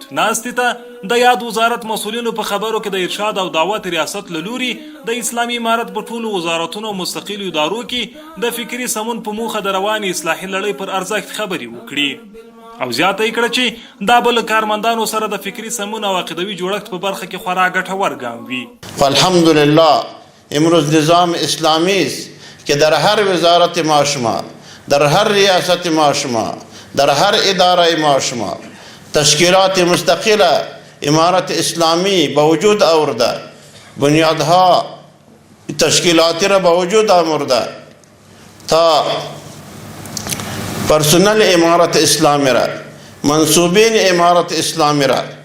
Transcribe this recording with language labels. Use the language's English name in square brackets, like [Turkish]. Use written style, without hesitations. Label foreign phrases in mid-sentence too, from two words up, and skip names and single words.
[Pashto] ناستې ته د یاد وزارت مسؤلینو په خبرو کې د ارشاد او دعوت ریاست له لوري د اسلامي امارت په ټولو وزارتونو او مستقلو ادارو کې د فکري سمون په موخه د روانې اصلاحي لړۍ پر ارزښت خبرې وکړي او زیاته یې کړه چې دا به له کارمندانو سره د فکري سمون او عقیدوي جوړښت په برخه کې خورا ګټور ګام وي. [Persian] الحمدلله امروز نظام اسلامی است که در هر وزارت ما شما، در هر ریاست ما شما، در هر اداره ما شما تشکیلات مستقله امارت اسلامی به وجود آورده، بنیادها تشکیلاتی را به وجود آورده تا پرسنل امارت اسلامی را، منصوبین امارت اسلامی را